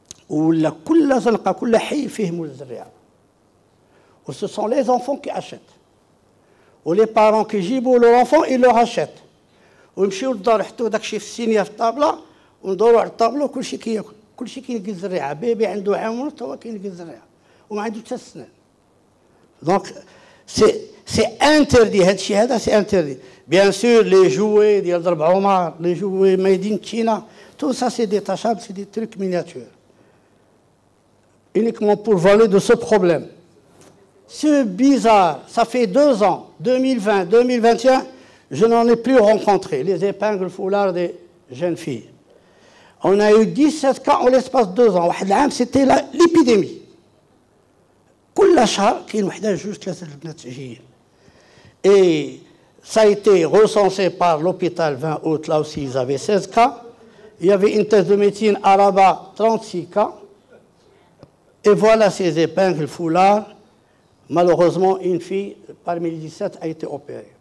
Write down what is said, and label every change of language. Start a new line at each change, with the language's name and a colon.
Arabic: ولا كل زنقة كل حي فيهم الزريعة.
French: Ce sont les enfants qui achètent. Ou les parents qui
Arabic: جيبوا
French: leur enfant, ils leur achètent.
Arabic: ويمشيو للدار يحطوا داك الشيء في السينيه في الطابله وندوروا على الطابله وكل شيء كياكل. كل شيء كيلقى الزريعة. بيبي عنده عام ونص هو كيلقى الزريعة. وما عنده حتى السنان.
French: Donc c'est interdit
Arabic: هذا الشيء هذا
French: c'est interdit. Bien sûr les jouets
Arabic: ديال ضرب عمر,
French: les jouets made in China, tout ça c'est détachable, c'est des trucs miniatures. Uniquement pour voler de ce problème. C'est bizarre, ça fait 2 ans, 2020, 2021, je n'en ai plus rencontré, les épingles foulards des jeunes filles. On a eu 17 cas en l'espace de 2 ans. C'était l'épidémie.
Arabic: كل شهر كاين وحده جوج 3 البنات جايين.
French: Et ça a été recensé par l'hôpital 20 août, là aussi ils avaient 16 cas. Il y avait une thèse de médecine à Rabat, 36 cas. Et voilà ces épingles foulards. Malheureusement, une fille, parmi les 17, a été opérée.